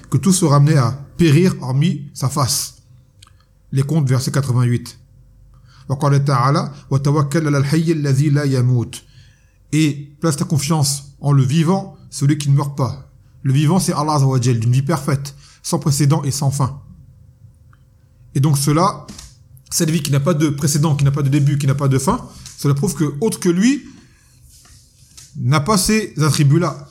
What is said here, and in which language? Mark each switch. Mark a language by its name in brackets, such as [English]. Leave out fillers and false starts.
[French] Que tout sera amené à périr hormis sa face. Les contes, verset 88. [Arabic] وقال تعالى وتوكل على الحي الذي لا يموت. [French] Et place ta confiance en le vivant, celui qui ne meurt pas. Le vivant, c'est Allah Azza wa Jal, d'une vie parfaite, sans précédent et sans fin. Et donc cela, cette vie qui n'a pas de précédent, qui n'a pas de début, qui n'a pas de fin, cela prouve que autre que lui n'a pas ces attributs-là.